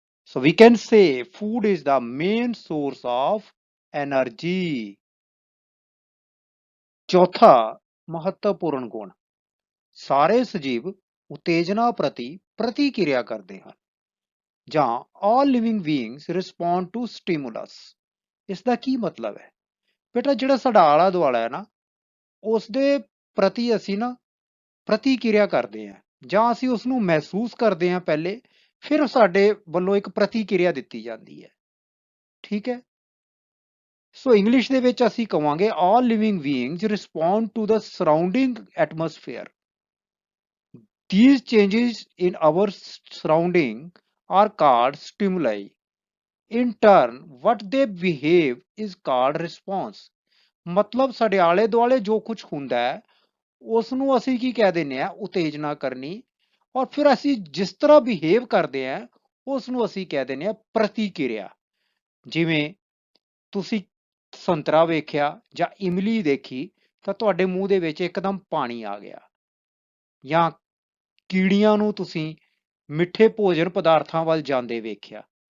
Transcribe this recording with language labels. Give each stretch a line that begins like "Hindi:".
English: So we can say food is the main source of energy.
Punjabi: ਚੌਥਾ ਮਹੱਤਵਪੂਰਨ ਗੁਣ, ਸਾਰੇ ਸਜੀਵ ਉਤੇਜਨਾ ਪ੍ਰਤੀ ਪ੍ਰਤੀਕਿਰਿਆ ਕਰਦੇ ਹਨ, ਜਾਂ
English: all living beings respond to stimulus.
Punjabi: ਇਸ ਦਾ ਕੀ ਮਤਲਬ ਹੈ? ਬੇਟਾ ਜਿਹੜਾ ਸਾਡਾ ਆਲਾ ਦੁਆਲਾ ਹੈ ਨਾ, ਉਸ ਦੇ ਪ੍ਰਤੀ ਅਸੀਂ ਨਾ ਪ੍ਰਤੀਕਿਰਿਆ ਕਰਦੇ ਹਾਂ, ਜਾਂ ਅਸੀਂ ਉਸ ਨੂੰ ਮਹਿਸੂਸ ਕਰਦੇ ਹਾਂ ਪਹਿਲੇ, ਫਿਰ ਸਾਡੇ ਵੱਲੋਂ ਇੱਕ ਪ੍ਰਤੀਕਿਰਿਆ ਦਿੱਤੀ ਜਾਂਦੀ ਹੈ। ਠੀਕ ਹੈ। ਸੋ ਇੰਗਲਿਸ਼ ਦੇ ਵਿੱਚ ਅਸੀਂ ਕਵਾਂਗੇ
English: all living beings respond to the surrounding atmosphere. These changes in our surrounding are called stimuli. In turn, what they behave is called response.
Punjabi: ਮਤਲਬ ਸਾਡੇ ਆਲੇ ਦੁਆਲੇ ਜੋ ਕੁਝ ਹੁੰਦਾ ਹੈ, ਉਸ ਨੂੰ ਅਸੀਂ ਕੀ ਕਹਿ ਦਿੰਦੇ ਆ? ਉਤੇਜਨਾ ਕਰਨੀ। ਔਰ ਫਿਰ ਅਸੀਂ ਜਿਸ ਤਰ੍ਹਾਂ ਬਿਹੇਵ ਕਰਦੇ ਆ, ਉਸ ਨੂੰ ਅਸੀਂ ਕਹਿ ਦਿੰਦੇ ਆ ਪ੍ਰਤੀਕਿਰਿਆ। ਜਿਵੇਂ ਤੁਸੀਂ ਸੰਤਰਾ ਵੇਖਿਆ ਜਾਂ ਇਮਲੀ ਦੇਖੀ ਤਾਂ ਤੁਹਾਡੇ ਮੂੰਹ ਦੇ ਵਿੱਚ ਇੱਕਦਮ ਪਾਣੀ ਆ ਗਿਆ, ਜਾਂ ਕੀੜੀਆਂ ਨੂੰ ਤੁਸੀਂ ਮਿੱਠੇ ਭੋਜਨ ਪਦਾਰਥਾਂ ਵੱਲ ਜਾਂਦੇ ਵੇਖਿਆ।